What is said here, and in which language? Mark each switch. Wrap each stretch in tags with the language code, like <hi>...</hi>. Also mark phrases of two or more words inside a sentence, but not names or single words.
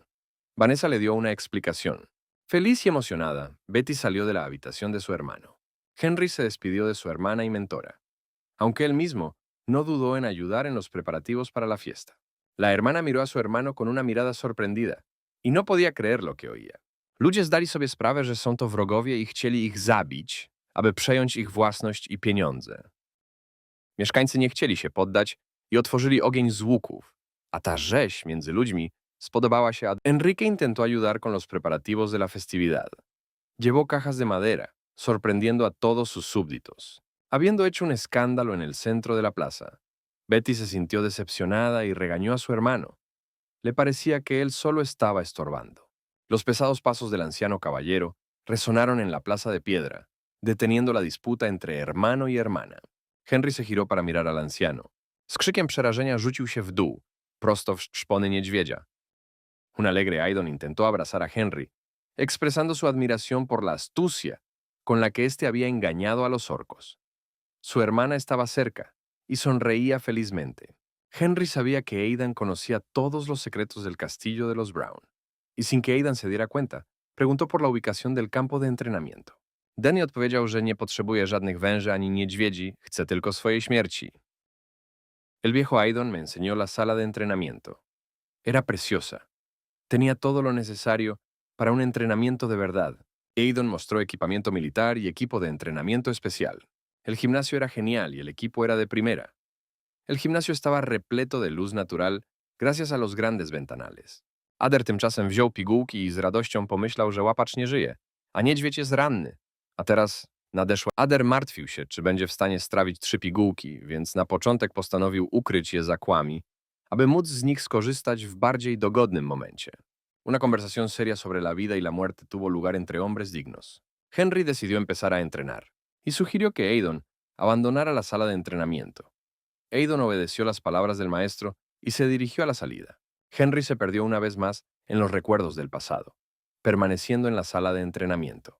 <es>Vanessa le dio una explicación. Feliz y emocionada, Betty salió de la habitación de su hermano. Henry se despidió de su hermana y mentora, aunque él mismo no dudó en ayudar en los preparativos para la fiesta. La hermana miró a su hermano con una mirada sorprendida i no podía creer lo que oía.</es> <pl>Ludzie zdali sobie sprawę, że są to wrogowie i chcieli ich zabić, aby przejąć ich własność i pieniądze. Mieszkańcy nie chcieli się poddać i otworzyli ogień z łuków, a ta rzeź między ludźmi spodobała się a</pl> <es>Enrique intentó ayudar con los preparativos de la festividad. Llevó cajas de madera, sorprendiendo a todos sus súbditos. Habiendo hecho un escándalo en el centro de la plaza, Betty se sintió decepcionada y regañó a su hermano. Le parecía que él solo estaba estorbando. Los pesados pasos del anciano caballero resonaron en la plaza de piedra, deteniendo la disputa entre hermano y hermana. Henry se giró para mirar al anciano.</es> <pl>Z krzykiem przerażenia rzucił się w dół, prosto w szpony niedźwiedzia.</pl> <es>Un alegre Aidon intentó abrazar a Henry, expresando su admiración por la astucia con la que éste había engañado a los orcos. Su hermana estaba cerca y sonreía felizmente. Henry sabía que Aidan conocía todos los secretos del castillo de los Brown, y sin que Aidan se diera cuenta, preguntó por la ubicación del campo de entrenamiento.</es> <pl>Danny odpowiedział, że nie potrzebuje żadnych węży ani niedźwiedzi, chce tylko swojej śmierci.</pl> <es>El viejo Aidon me enseñó la sala de entrenamiento. Era preciosa. Tenía todo lo necesario para un entrenamiento de verdad. Aidon mostró equipamiento militar y equipo de entrenamiento especial. El gimnasio era genial y el equipo era de primera. El gimnasio estaba repleto de luz natural gracias a los grandes ventanales.</es> <pl>Adair tymczasem wziął pigułki i z radością pomyślał, że łapacz nie żyje, a niedźwiedź jest ranny. A teraz nadeszła. Adair martwił się, czy będzie w stanie strawić 3 pigułki, więc na początek postanowił ukryć je za kłami, aby móc z nich skorzystać w bardziej dogodnym momencie.</pl> <es>Una conversación seria sobre la vida y la muerte tuvo lugar entre hombres dignos. Henry decidió empezar a entrenar y sugirió que Aidon abandonara la sala de entrenamiento. Aidon obedeció las palabras del maestro y se dirigió a la salida. Henry se perdió una vez más en los recuerdos del pasado, permaneciendo en la sala de entrenamiento.</es>